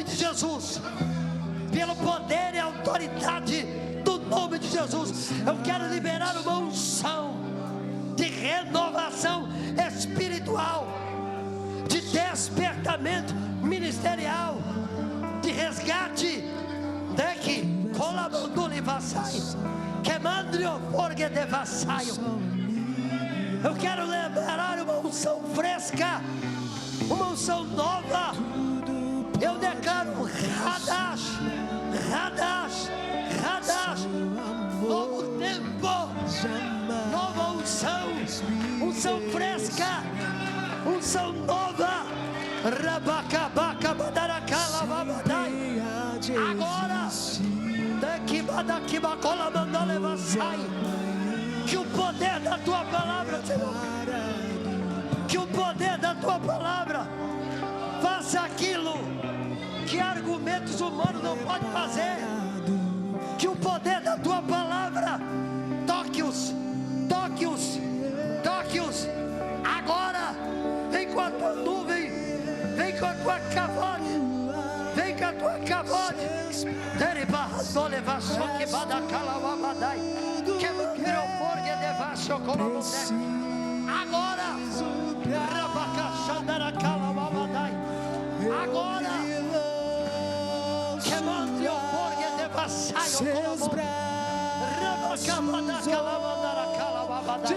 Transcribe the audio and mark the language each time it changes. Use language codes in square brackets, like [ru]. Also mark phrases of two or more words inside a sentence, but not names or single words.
[pt] de Jesus, pelo poder e autoridade do nome de Jesus, eu quero liberar uma unção de renovação espiritual, de despertamento ministerial, de resgate, daqui, colabandule vassai, quemandrio forgue de vassaio. Eu quero liberar uma unção fresca, uma unção nova. Eu declaro [he] חדש, חדש, חדש, [pt] novo tempo, nova unção, unção fresca, unção nova. Rabacabaca badaracala babadai. Agora, daqui badaquibacola mandole vassai. Que o poder da tua palavra, Senhor, que o poder da tua palavra faça aquilo que argumentos humanos não podem fazer. Que o poder da tua palavra toque-os, toque-os, toque-os. Agora, vem com a tua nuvem, vem com a tua cavode, vem com a tua cavode. Deribarradole vasso que badacalabadai, que mandreoporgue de vasso como você. Agora, rabacachandaracalabadai. Agora, que mandreoporgue de vassaio como rabacabadacalabadai.